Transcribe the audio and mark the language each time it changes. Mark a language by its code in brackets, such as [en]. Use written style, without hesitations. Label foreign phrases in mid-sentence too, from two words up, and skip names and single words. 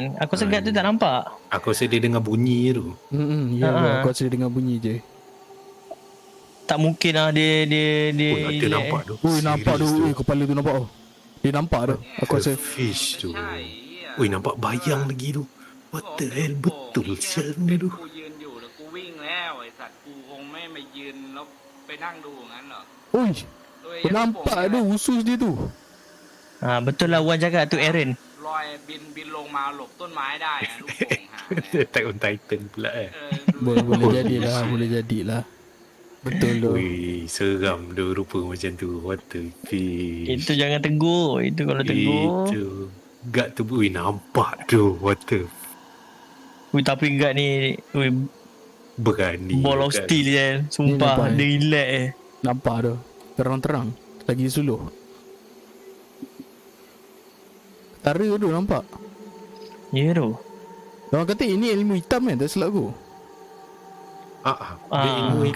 [ms] Aku rasa guard tu tak nampak. Aku rasa dia dengar bunyi tu. Ya, Ha. aku rasa dia dengar bunyi je. Tak mungkin lah dia Oh, ada nampak tu. Oi, nampak tu. Serius Oi, kepala tu nampak tu. Dia nampak tu. Aku rasa fish tu. Oi, nampak bayang lagi tu. [en] What the hell, [ms] betul sial ni tu. [th] กูยืนอยู่แล้วกูวิ่งแล้วไอ้สัตว์กูคงไม่มายืนแล้วไปนั่งดูอย่างนั้นหรอก [ms] oi, [th] โดย [ms] kau nampak tu usus dia tu. Betul lah Wan cakap tu Aaron. [th] ลอยบินลงมาหลบต้นไม้ได้อะลูกโป่งหาเนี่ย [ms] Attack on Titan pula [th] เออดู [ms] Boleh jadilah, boleh jadilah. Betul tu. Ui, seram tu rupa macam tu. [en] What the fish. [ms] Itu jangan tegur. Itu kalau tegur. Itu. Guard tu, ui, nampak tu. [en] What the [ms] Tapi guard ni berani. [en] ball of guard. [ms] steel kan. Sumpah nampak dia relax Nampak tu. Terang-terang. Lagi suluh. Tara tu nampak. Ya tu. Orang kata ini ilmu hitam kan, tak silap aku. Dia ilmu hitam